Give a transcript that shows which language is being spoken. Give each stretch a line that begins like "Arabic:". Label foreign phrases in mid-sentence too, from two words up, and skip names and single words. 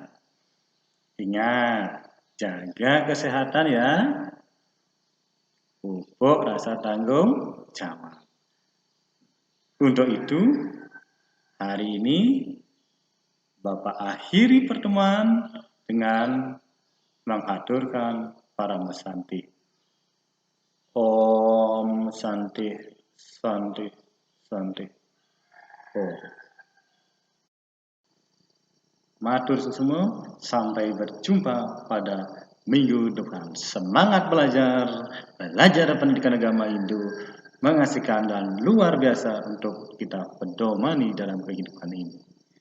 Indonesian: Ingat, jaga kesehatan ya. Pupuk rasa tanggung jawab. Untuk itu, hari ini Bapak akhiri pertemuan dengan mengaturkan para mesanti.
Sanskrit: Om Santi, Santi, Santi. Om.
Indonesian: Matur semua, sampai berjumpa pada minggu depan. Semangat belajar, belajar pendidikan agama Hindu, mengasihkan dan luar biasa untuk kita pedomani dalam kehidupan ini.